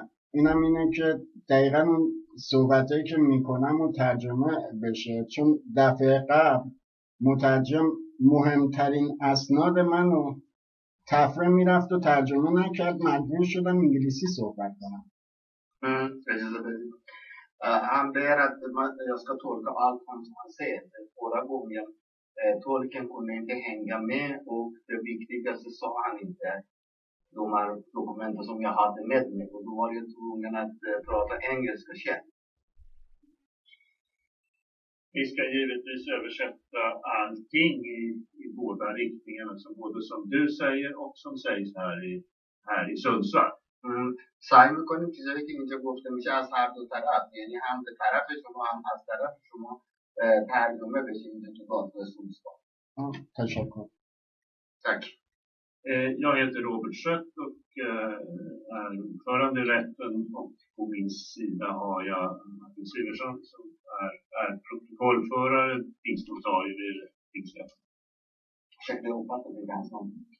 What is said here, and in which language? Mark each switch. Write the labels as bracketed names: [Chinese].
[Persian] اینم اینه که دقیقا اون صحبتایی که میکنم و ترجمه بشه، چون دفعه قبل مترجم مهمترین اسناد منو تفره میرفت و ترجمه نکرد، مجبور شدم انگلیسی صحبت کنم. اجازه بدید. [Swedish] Han ber att jag ska tolka allt han säger. Förra gången tolken kunde inte hänga med och det viktigaste sa han inte. De här dokumenten som jag hade med mig och då var jag tvungen att prata engelska själv. Vi ska givetvis översätta allting i båda riktningarna, både som du säger och som sägs här i Sundsvall. [Persian] سعی میکنیم چیزایی که اینجا گفته میشه از هر دو طرف، یعنی هم به طرف شما هم از طرف شما ترجمه بشه اینجا تو دادگاه سونسوال. تشکر. [Swedish] Tack. Jag heter Robert Schött och är ordförande i rätten och på min sida har jag Martin Syversson som är protokollförare, tingsnotarie vid tingsrätten. Ursäkta, jag uppfattade inte hans namn.